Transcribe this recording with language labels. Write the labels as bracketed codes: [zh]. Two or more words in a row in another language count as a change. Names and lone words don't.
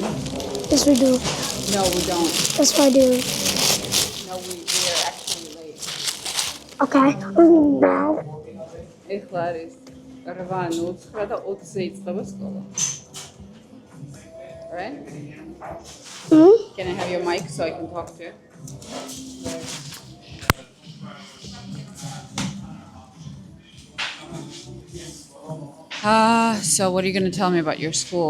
[en] Yes, we do. No, we don't. Yes, we do. No, we're actually late. Okay. Now. [ka] ეხლა არის 8:09 და 20-ზე იწყება სკოლა. [en] Right? Can I have your mic so I can talk to you? So what are you going to tell me about your school?